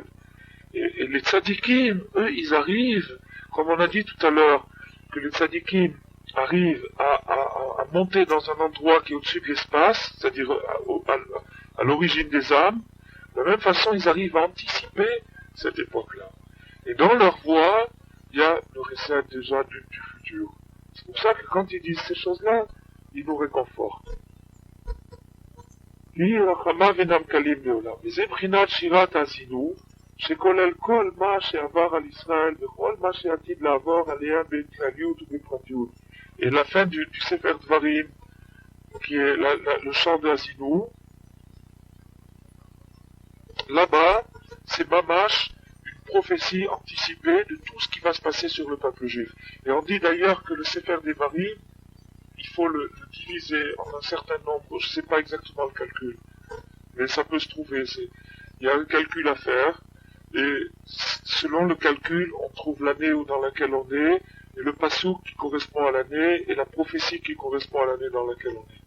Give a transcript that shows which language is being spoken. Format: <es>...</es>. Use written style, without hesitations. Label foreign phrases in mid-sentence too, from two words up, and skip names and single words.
<fr>Et les tzadikim, eux, ils arrivent, comme on a dit tout à l'heure, que les tzadikim arrivent à monter dans un endroit qui est au-dessus de l'espace, c'est-à-dire à l'origine des âmes. De la même façon, ils arrivent à anticiper cette époque-là. Et dans leur voix, il y a le recette déjà du futur. C'est pour ça que quand ils disent ces choses-là, ils nous réconfortent.</fr> <he>שכולל כל מה שעבר על ישראל וכל מה שעתיד לעבור עליה בכלליות ובפרטיות.</he> <fr>Et la fin du Sefer Dvarim, qui est le chant de Azinu, là-bas, c'est mamash, une prophétie anticipée de tout ce qui va se passer sur le peuple juif. Et on dit d'ailleurs que le Sefer Dvarim, il faut le diviser en un certain nombre, je ne sais pas exactement le calcul, mais ça peut se trouver, il y a un calcul à faire, et selon le calcul, on trouve l'année dans laquelle on est, et le passouk qui correspond à l'année, et la prophétie qui correspond à l'année dans laquelle on est.</fr>